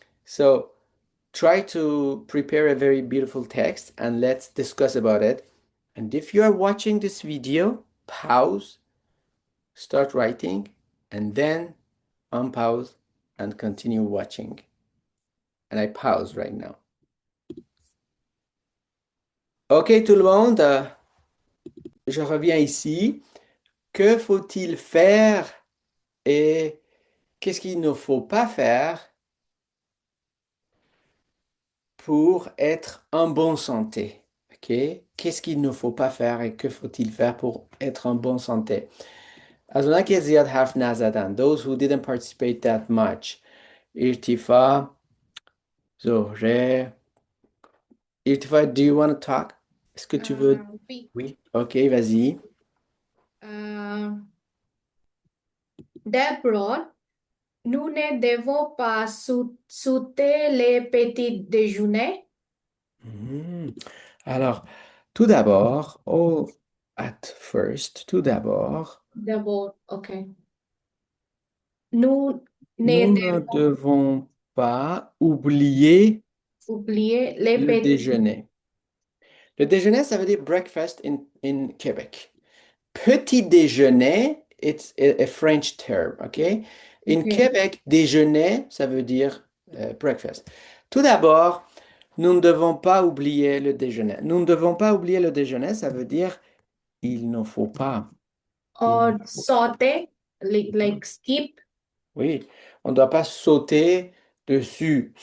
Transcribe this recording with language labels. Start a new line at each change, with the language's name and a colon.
English: So try to prepare a very beautiful text and let's discuss about it. And if you are watching this video, pause, start writing, and then unpause and continue watching. And I pause right now.
French: OK, tout le monde, je reviens ici. Que faut-il faire et qu'est-ce qu'il ne faut pas faire pour être en bonne santé? OK? Qu'est-ce qu'il ne faut pas faire et que faut-il faire pour être en bonne santé?
Persian: از اونایی که زیاد حرف نزدن.
English: Those who didn't participate that much.
Persian: ارتفاع، زهره.
English: ارتفاع, do you want to talk?
French: Est-ce que tu veux? Oui. Oui. OK, vas-y. D'abord, nous ne devons pas sauter les petits déjeuners. Alors, tout d'abord,
English: at first,
French: tout d'abord, D'abord, OK. Nous nous ne ne devons devons pas oublier oublier les le petits déjeuner. Le déjeuner, ça veut dire
English: breakfast in Quebec. Petit déjeuner, it's a French term, okay? In Okay.
French: Québec, déjeuner, ça veut dire breakfast. Tout d'abord, nous ne devons pas oublier le déjeuner. Nous ne devons pas oublier le déjeuner, ça veut dire il ne faut pas.
English: or sauter, like skip.
French: Oui, on ne doit pas sauter dessus.